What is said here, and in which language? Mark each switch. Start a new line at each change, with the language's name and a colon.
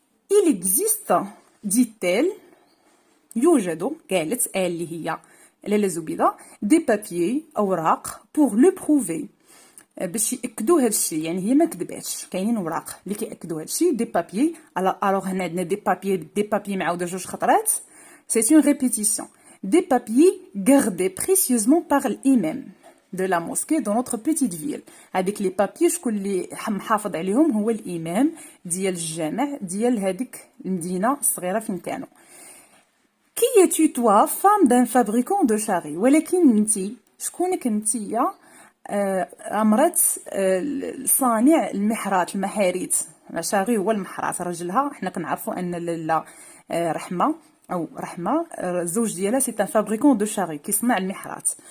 French: Il existe, dit-elle,
Arabic: يوجد قالت اللي هي لاله زبيدة
French: des papiers
Arabic: أوراق
French: pour le prouver
Arabic: باش يأكدوا هذا الشيء يعني هي ما كذباتش كاينين اوراق اللي كيأكدوا هذا الشيء دي بابيي الوغ هنا عندنا دي بابيي معاوده جوج خطرات سي اون ريبيتيسيون
French: des papiers gardés précieusement par l'imam de la mosquée dans notre petite ville.
Arabic: هذيك لي بابيي شكون اللي محافظ عليهم هو الامام ديال الجامع ديال هذيك المدينه الصغيره فين كانوا.
French: Qui es-tu toi, femme d'un fabricant de charrues?
Arabic: ولكن انتي شكونك انتيا امرت صانع المحرات المحاريت شاري هو المحرات رجلها حنا كنعرفوا ان لاله رحمه او رحمه الزوج ديالها
French: سي ان فابريكون دو شاري
Arabic: كيصنع المحرات